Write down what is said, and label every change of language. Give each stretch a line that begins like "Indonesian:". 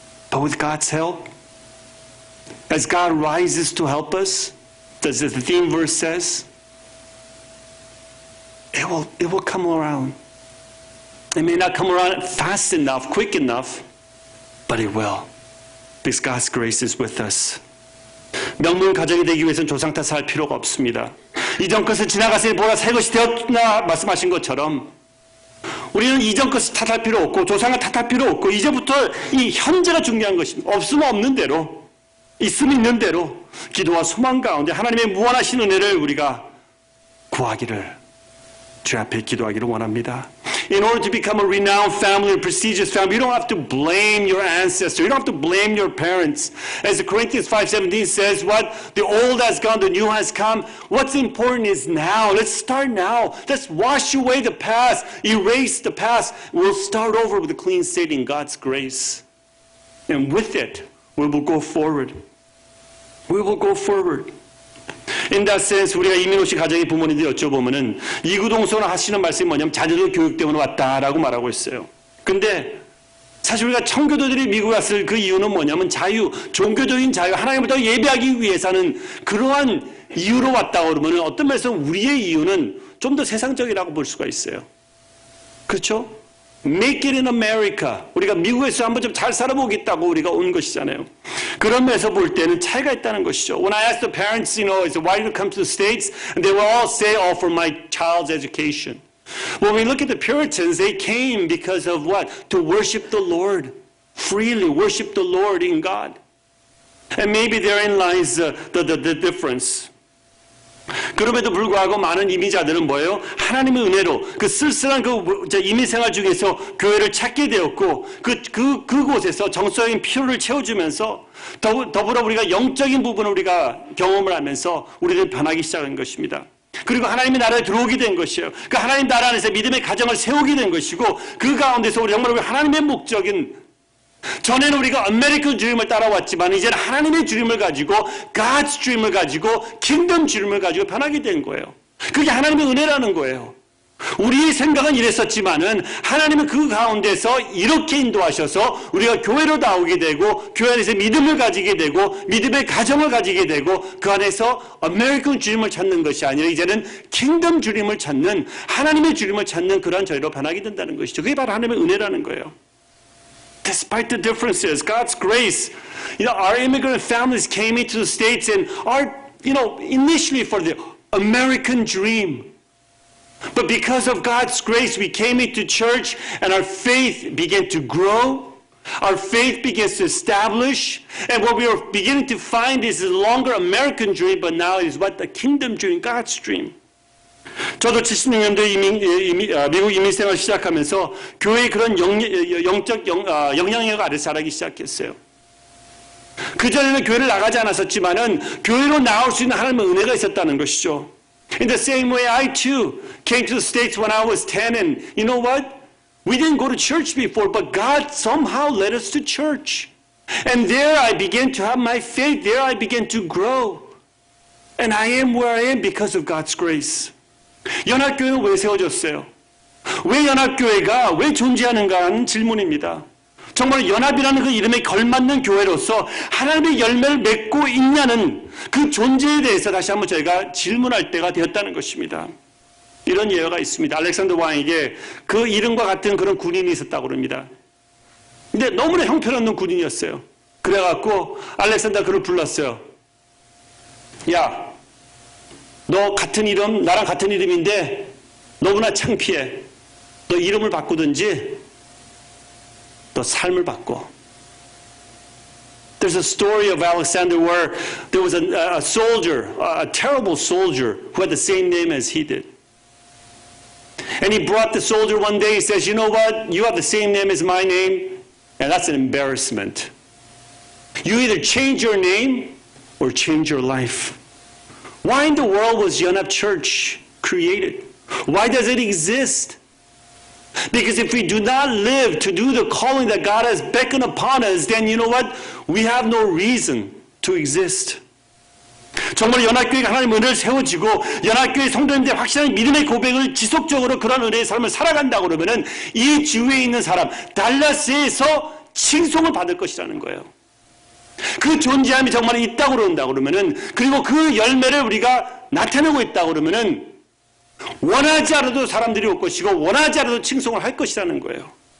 English: But with God's help, as God rises to help us, as the theme verse says, it will come around. It may not come around fast enough, quick enough, but it will. Because God's grace is with us.
Korean: 명문 가정이 되기 위해서는 조상 탓할 필요가 없습니다. 이전 것을 지나가서 보라 새 것이 되었나 말씀하신 것처럼 우리는 이전 것을 탓할 필요 없고 조상을 탓할 필요 없고 이제부터 이 현재가 중요한 것입니다. 없으면 없는 대로, 있으면 있는 대로 기도와 소망 가운데 하나님의 무한하신 은혜를 우리가 구하기를 주 앞에 기도하기를 원합니다.
English: In order to become a renowned family, a prestigious family, you don't have to blame your ancestors. You don't have to blame your parents. As Corinthians 5:17 says, what? The old has gone, the new has come. What's important is now. Let's start now. Let's wash away the past, erase the past. We'll start over with a clean slate in God's grace. And with it, we will go forward. We will go forward. In that sense,
Korean: 우리가 이민호 씨 가정의 부모님들 여쭤보면은 이구동성을 하시는 말씀이 뭐냐면 자녀들 교육 때문에 왔다라고 말하고 있어요. 근데 사실 우리가 청교도들이 미국 왔을 그 이유는 뭐냐면 자유, 종교적인 자유, 하나님을 더 예배하기 위해서는 그러한 이유로 왔다고 그러면은 어떤 면에서는 우리의 이유는 좀 더 세상적이라고 볼 수가 있어요. 그렇죠?
English: Make it in America.
Korean: 우리가 미국에서 한번 좀 잘 살아보겠다고 우리가 온 것이잖아요. 그런 면에서 볼 때는 차이가 있다는 것이죠.
English: When I asked the parents, I said, why did you come to the States? And they will all say, for my child's education. When we look at the Puritans, they came because of what? To worship the Lord. Freely worship the Lord in God. And maybe therein lies the difference.
Korean: 그럼에도 불구하고 많은 이민자들은 뭐예요? 하나님의 은혜로 그 쓸쓸한 그 이민 생활 중에서 교회를 찾게 되었고 그곳에서 정서적인 필요를 채워주면서 더불어 우리가 영적인 부분을 우리가 경험을 하면서 우리는 변하기 시작한 것입니다. 그리고 하나님의 나라에 들어오게 된 것이에요. 그 하나님 나라 안에서 믿음의 가정을 세우게 된 것이고 그 가운데서 우리 정말 하나님의 목적인 전에는 우리가 아메리칸 드림을 따라왔지만 이제는 하나님의 드림을 가지고
English: God's dream
Korean: 을 가지고 킹덤 드림을 가지고 변하게 된 거예요. 그게 하나님의 은혜라는 거예요. 우리의 생각은 이랬었지만은 하나님은 그 가운데서 이렇게 인도하셔서 우리가 교회로 나오게 되고 교회 안에서 믿음을 가지게 되고 믿음의 가정을 가지게 되고 그 안에서 아메리칸 드림을 찾는 것이 아니라 이제는 킹덤 드림을 찾는 하나님의 드림을 찾는 그런 저희로 변하게 된다는 것이죠. 그게 바로 하나님의 은혜라는 거예요.
English: Despite the differences, God's grace, our immigrant families came into the States and are, initially for the American dream. But because of God's grace, we came into church and our faith began to grow. Our faith begins to establish. And what we are beginning to find is no longer American dream, but now is what? The kingdom dream, God's dream.
Korean: 저도 76년도에 미국 이민생활을 시작하면서 교회의 그런 영적 영향력 아래서 자라기 시작했어요. 그전에는 교회를 나가지 않았었지만은 교회로 나올 수 있는 하나님의 은혜가 있었다는 것이죠.
English: In the same way, I too came to the States when I was 10 and you know what? We didn't go to church before, but God somehow led us to church. And there I began to have my faith. There I began to grow. And I am where I am because of God's grace.
Korean: 연합교회는 왜 세워졌어요? 왜 연합교회가 왜 존재하는가 하는 질문입니다. 정말 연합이라는 그 이름에 걸맞는 교회로서 하나님의 열매를 맺고 있냐는 그 존재에 대해서 다시 한번 저희가 질문할 때가 되었다는 것입니다. 이런 예화가 있습니다. 알렉산더 왕에게 그 이름과 같은 그런 군인이 있었다고 합니다. 근데 너무나 형편없는 군인이었어요. 그래갖고 알렉산더가 그를 불렀어요. 야, 너 같은 이름, 나랑 같은 이름인데 너무나 창피해. 너 이름을 바꾸든지 너 삶을 바꿔.
English: There's a story of Alexander where there was a soldier, a terrible soldier who had the same name as he did. And he brought the soldier one day, he says, you know what, you have the same name as my name, and that's an embarrassment. You either change your name or change your life. Why in the world was 연합 Church created? Why does it exist? Because if we do not live to do the calling that God has beckoned upon us, then you know what? We have no reason to exist.
Korean: 정말 연합교회가 하나님의 은혜를 세워지고 연합교회 성도님들의 확실한 믿음의 고백을 지속적으로 그런 은혜의 삶을 살아간다고 그러면은 이 주위에 있는 사람, 달라스에서 칭송을 받을 것이라는 거예요. 그 존재함이 정말 있다고 그런다고 그러면은, 그리고 그 열매를 우리가 나타내고 있다고 그러면은 원하지 않아도 사람들이 올 것이고 원하지 않아도 칭송을 할 것이라는 거예요.